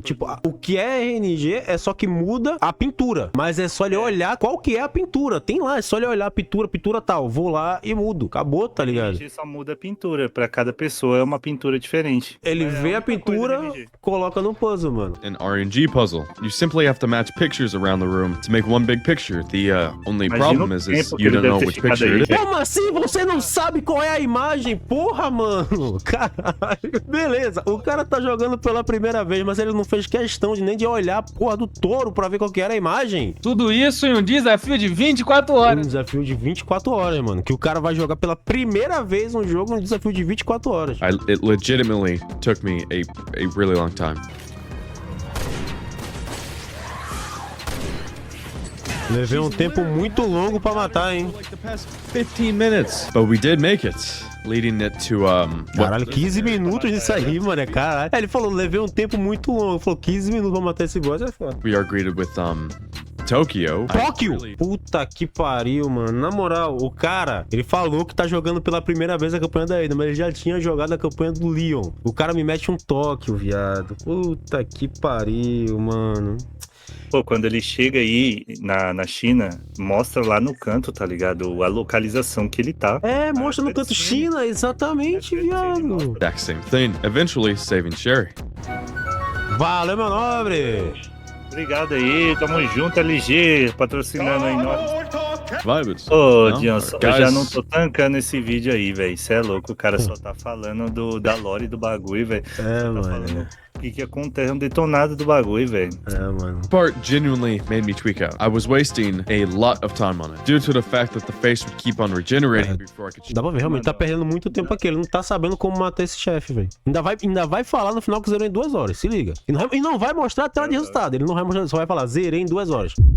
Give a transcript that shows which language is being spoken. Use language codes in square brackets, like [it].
[pt] Tipo, o que é RNG é só que muda a pintura. Mas é só ele olhar qual que é a pintura. Tem lá, é só ele olhar a pintura tal. Vou lá e mudo. Acabou, tá ligado? RNG só muda a pintura. Pra cada pessoa é uma pintura diferente. Ele vê a pintura, coloca no puzzle, mano. [en] An RNG puzzle. You simply have to match pictures around the room to make one big picture. The only problem is you don't know which picture it is. [pt] Como assim você não sabe qual é a imagem? Porra, mano. Caralho. Beleza, o cara tá jogando pela primeira vez, mas ele não fez questão de nem de olhar a porra do touro pra ver qual que era a imagem. Tudo isso em um desafio de 24 horas. Um desafio de 24 horas, mano. Que o cara vai jogar pela primeira vez um jogo, um desafio de 24 horas. [en] It legitimately took me a really long time. [pt] Levei um tempo muito longo pra matar, hein? [en] Like the past 15 minutes. But we did make it, leading it to [pt] Caralho, 15 minutos disso aí, mano. É caralho. Ele falou, levei um tempo muito longo. Ele falou, 15 minutos pra matar esse boss, é foda. [en] we are greeted with Tokyo. [pt] Tóquio! Puta que pariu, mano. Na moral, o cara, ele falou que tá jogando pela primeira vez a campanha da Ada, mas ele já tinha jogado a campanha do Leon. O cara me mete um Tóquio, viado. Puta que pariu, mano. Pô, quando ele chega aí na China, mostra lá no canto, tá ligado? A localização que ele tá. É, mostra no canto China, exatamente, viado. [en] Exact same thing. Eventually saving Sherry. [pt] Valeu, meu nobre! Obrigado aí, tamo junto, LG, patrocinando aí nós. [en] Vibes. [pt] Ô, Não, Johnson, eu [en] guys. [pt] já não tô tancando esse vídeo aí, velho. Cê é louco, o cara só tá falando da lore do bagulho, velho. É, mano. O que acontece? Um detonado do bagulho, velho. É, mano. [en] Part genuinely made me tweak out. I was wasting a lot of time on it due to the fact that the face would keep on regenerating before I could. [pt] Dá pra ver, realmente, tá perdendo muito tempo aqui. Ele não tá sabendo como matar esse chefe, velho. Ainda vai falar no final que zerou em 2 horas, se liga. E não vai mostrar a tela de resultado. Ele não vai mostrar, só vai falar, zerei em 2 horas.